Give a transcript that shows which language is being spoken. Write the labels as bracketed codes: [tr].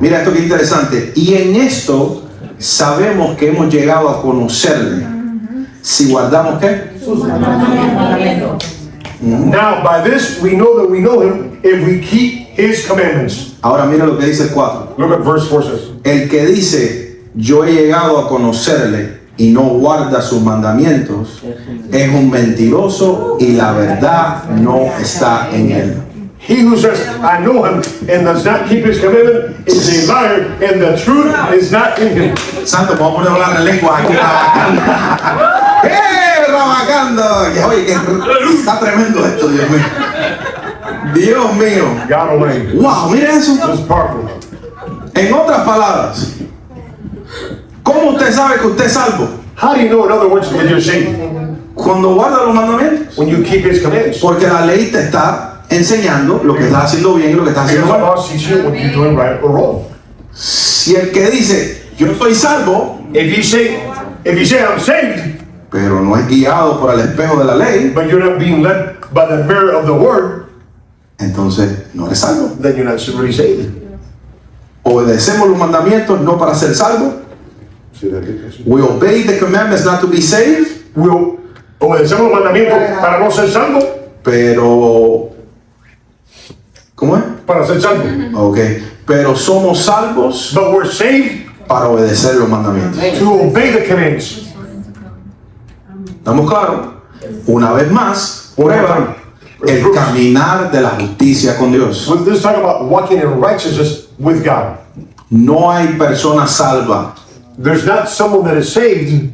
[es] Mira esto que interesante. Y en esto sabemos que hemos llegado a conocerle. Si guardamos ¿qué? [en] Now, by this we know that we know Him if we keep His commandments. [es] Ahora mira lo que dice el 4. [en] Look at verse 4 says. [es] El que dice, yo he llegado a conocerle y no guarda sus mandamientos, es un mentiroso y la verdad no está en él. [en] He who says, I know Him and does not keep His commandment is a liar and the truth is not in him. [es] Santo, vamos a poner a hablar en lengua aquí. ¡Eh, rabacando! Oye, que está tremendo esto, Dios mío. Dios mío. [en] God Almighty. [es] Wow, mira eso. [en] This is powerful. [es] En otras palabras, ¿cómo usted sabe que usted es salvo? [en] How do you know, in other words, that you're saved? [es] Cuando guarda los mandamientos. [en] When you keep His commands. [es] Porque la ley te está enseñando lo que estás haciendo bien y lo que estás [en] Because [es] haciendo [en] the [es] mal. [en] law teaches you what you're doing right or wrong. [es] Si el que dice, yo soy salvo, [en] If you say I'm saved, [es] pero no es guiado por el espejo de la ley, [en] but you're not being led by the mirror of the word, [es] entonces no eres salvo. [en] then you're not really saved. [es] Obedecemos los mandamientos no para ser salvos, [en] We obey the commandments not to be saved, [es] Obedecemos los mandamientos para no ser salvos, pero ¿cómo es? para ser salvos. Okay. Pero somos salvos [en] But we're saved [es] para obedecer los mandamientos. [en] to obey the commands. [es] ¿Estamos claros? Una vez más, prueba el caminar de la justicia con Dios. [en] Let's talk about walking in righteousness with God. [es] No hay persona salva [en] There's not someone that is saved